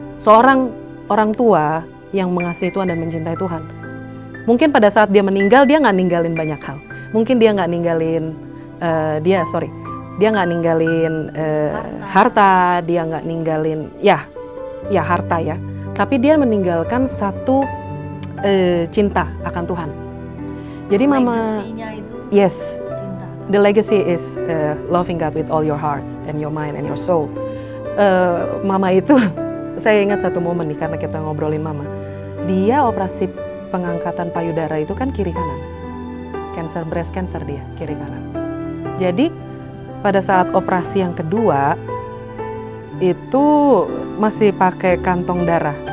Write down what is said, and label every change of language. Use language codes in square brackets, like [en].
[id] Seorang orang tua yang mengasihi Tuhan dan mencintai Tuhan, mungkin pada saat dia meninggal dia nggak ninggalin banyak hal. Mungkin dia nggak ninggalin dia nggak ninggalin harta, dia nggak ninggalin harta ya. Tapi dia meninggalkan satu cinta akan Tuhan. Jadi Mama, yes, cinta. [en] The legacy is loving God with all your heart and your mind and your soul. [id] Mama itu, saya ingat satu momen nih karena kita ngobrolin Mama. Dia operasi pengangkatan payudara itu kan kiri kanan. Breast cancer dia kiri kanan. Jadi pada saat operasi yang kedua itu masih pakai kantong darah.